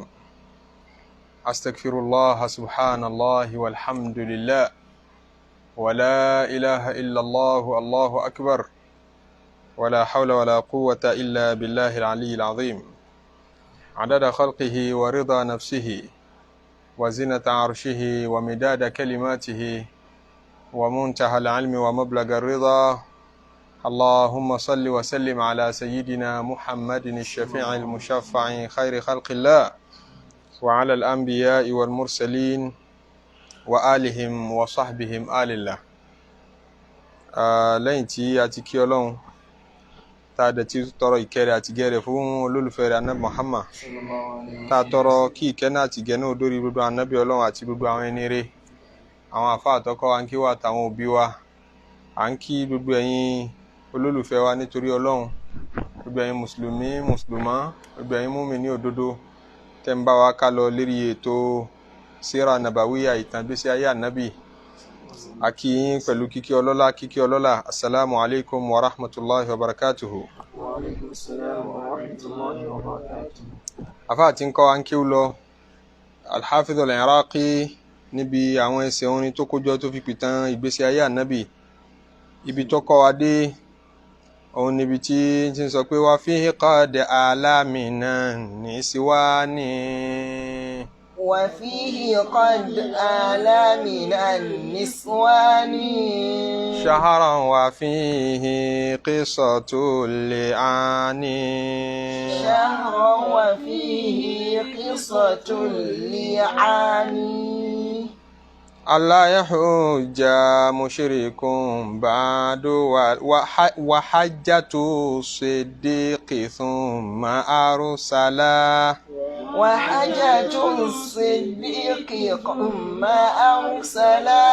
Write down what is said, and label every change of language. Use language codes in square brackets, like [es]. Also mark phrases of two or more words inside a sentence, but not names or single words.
[ar] أستغفر الله سبحان الله والحمد لله ولا إله إلا الله الله أكبر ولا حول ولا قوة إلا بالله العلي العظيم عدد خلقه ورضا نفسه وزنة عرشه ومداد كلماته ومنتهى العلم ومبلغ الرضا. اللهم صل وسلم على سيدنا محمد الشفيع المشفع خير خلق الله وعلى الأنبياء والمرسلين وآلهم وصحبهم آل الله. [yo] lẹ́yìn tí a ti kí Ọlọ́run tá a dẹ̀ ti tọrọ ìkẹ́ àti gẹ̀rẹ̀ fún olólùfẹ́ rẹ̀ Ànábì Muhammad, tá a tọrọ kí ìkẹ́ náà àti gẹ̀rẹ̀ náà dórí gbogbo ànábì Ọlọ́run àti gbogbo àwọn ẹni rere, àwọn àfáà àtọkọ́ wa ń kí wa àtàwọn òbí wa, à ń kí gbogbo ẹ̀yin olólùfẹ́ wa nítorí Ọlọ́run, gbogbo ẹ̀yin mùsùlùmí mùsùlùmá, gbogbo ẹ̀yin mùmínì òdodo tẹ́ ń bá wa ká lọ lérí ètò [ar] سيرة نبوية, [yo] ìtàn ìgbésí ayé ànábì. A kí yín pẹ̀lú kíkí ọlọ́lá, [ar] السلام عليكم ورحمة الله وبركاته. وعليكم السلام ورحمة الله وبركاته. [yo] Àfáà tí ń kọ́ wa ń kíw lọ, Al-Hafidh Al Iraqi, níbi àwọn ẹsẹ̀ orin tó kójọ tó fi pìtàn ìgbésí ayé ànábì. Ibi tó kọ́ wa dé òun níbi tí ń sọ pé [ar] وفيه قد آلى من النسوان. وفيه قد آلى من النسوان. شهرا وفيه قصة اللعان. شهرا وفيه قصة اللعان. ألا يحج مشرك بعد وحجة الصديق ثم أرسلا. وحجة الصديق ثم أرسلا.